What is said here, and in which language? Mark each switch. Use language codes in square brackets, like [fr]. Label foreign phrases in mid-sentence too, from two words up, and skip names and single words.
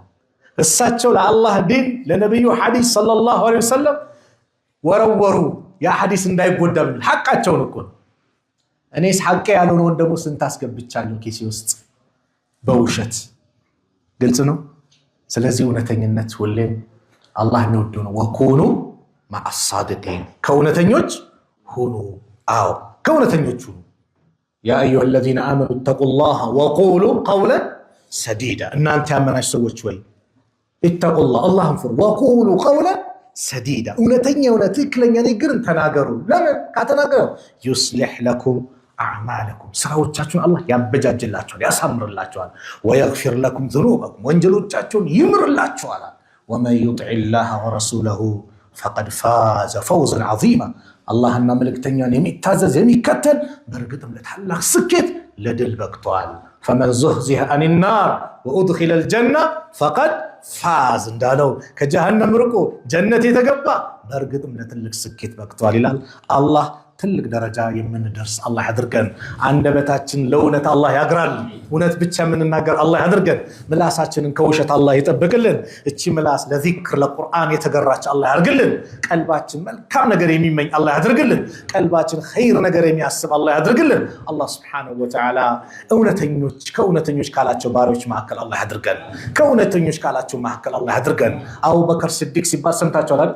[am] እሳቸው ለአላህ ዲን ለነብዩ ሐዲስ [ar] صلى الله عليه وسلم [am] ወረወሩ። ያ ሐዲስ እንዳይጎዳ ምን ሐቃቸውን እኮ ነው። እኔስ ሐቄ ያልሆነውን ደግሞ ስንት አስገብቻለሁ ኪሴ ውስጥ በውሸት። ግልጽ ነው። ስለዚህ እውነተኝነት ሁሌም አላህ የሚወደው ነው። [ar] وكونوا مع الصادقين [am] ከእውነተኞች ሁኑ። አዎ ከእውነተኞች ሁኑ። [ar] يا أيها الذين آمنوا اتقوا الله وقولوا قولا سديدا [am] እናንተ ያመናችሁ ሰዎች ወይ [ar] اتقوا الله [am] አላህን ፍሩ። [ar] وقولوا قولا سديدا [am] እውነተኛ ትክክለኛ ንግግርን ተናገሩ። ለምን ከተናገሩ [ar] يصلح لكم أعمالكم [am] ስራዎቻችሁን አላህ ያበጃጅላችኋል ያሳምርላችኋል። ويغفر [ar] لكم ذنوبكم [am] ወንጀሎቻችሁን ይምርላችኋል። [ar] ومن يطع الله ورسوله فقد فاز فوزا عظيما [am] አላህና መልእክተኛን የሚታዘዝ የሚከተል በእርግጥም ለታላቅ ስኬት ለድል በቅቷል። [ar] فمن زحزح عن النار وأدخل الجنة فقد فاز [am] እንዳለው ከጀሃነም ርቆ ጀነት የተገባ በእርግጥም ለትልቅ ስኬት በቅቷል ይላል። አላህ ትልቅ ደረጃ የምንደርስ አላህ ያድርገን። አንደበታችን ለእውነት አላህ ያግራል። እውነት ብቻ የምንናገር አላህ ያድርገን። ምላሳችንን ከውሸት አላህ ይጠብቅልን። እቺ ምላስ ለዚክር ለቁርአን የተገራች አላህ ያድርግልን። ቀልባችን መልካም ነገር የሚመኝ አላህ ያድርግልን። ቀልባችን ኸይር ነገር የሚያስብ አላህ ያድርግልን። አላህ [ar] سبحانه وتعالى [am] ከእውነተኞች ካላቸው ባሪዎች መካከል አላህ ያድርገን። ከእውነተኞች ካላቸው መካከል አላህ ያድርገን። አቡበከር ሲዲቅ ሲባል ሰምታችኋል አይደል?